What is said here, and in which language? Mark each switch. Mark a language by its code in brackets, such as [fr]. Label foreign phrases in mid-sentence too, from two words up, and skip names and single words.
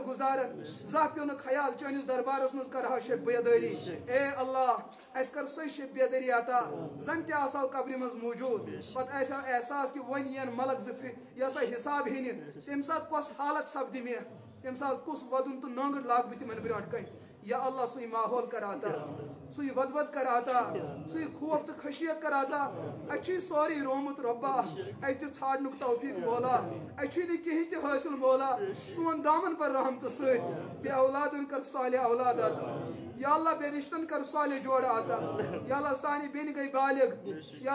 [ks] گزاران زانٛہہ پیوٚو نہٕ خیال چٲنِس دربارس منٛز کرہو شب بیدٲری اے اللہ اسہِ کر سۄے شب بیدٲری عطا زن تہِ آسہو قبرِ منٛز موجوٗد پتہٕ آسہِ ہا احساس کہِ وۄنۍ یِن ملک زٕ یہِ ہسا حساب ہینہِ تمہِ ساتہٕ کۄس حالت سپدِ مےٚ تمہِ ساتہٕ کُس ودُن تہٕ نٲنٛگٕر لاگہٕ بہٕ تِمن برونٛٹھ کنہِ یا اللہ سُے ماحول کر عطا سُے ود ود کر عطا سُے خوف تہٕ خشیت کر عطا اسہِ چھُے سورُے رومُت رۄبا اسہِ دِ ژھانڈنُک توفیق مولا اسہِ چھُے نہٕ کِہیٖنۍ تہِ حٲصِل مولا سون دامن پر رحمتہٕ سۭتۍ بے اولادن کر صالح اولاد عطا یا اللہ بے رشتن کر صالح جوڑ عطا یا اللہ سانہِ بیٚنہِ گٔے بالغ یا